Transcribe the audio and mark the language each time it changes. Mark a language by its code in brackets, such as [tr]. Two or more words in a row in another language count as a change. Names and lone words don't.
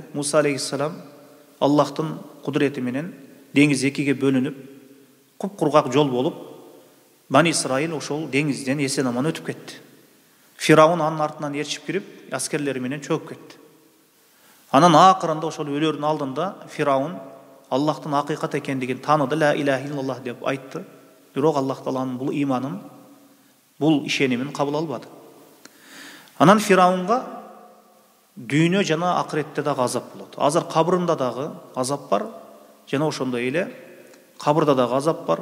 [ky] Муса алейхиссалам Аллахтын кудурети менен деңиз экиге бөлүнүп, куп-кургак жол болуп, Бани Исраил ошол деңизден эсен аман өтүп кетти. Фираун анын артынан ээрчип кирип, аскерлери менен чөгүп кетти. Анан акырында ошол өлөрдүн алдында Фираун Аллахтын акыйкат экендигин тааныды, [ar] لا إله إلا الله [ky] деп айтты. Бирок Аллах Тааланын бул иманын, бул ишенимин кабыл албады. Анан Фираунга дүйнө жана акыретте дагы азап болот. Азыр кабырында дагы азап бар, жана ошондой эле кабырда дагы азап бар.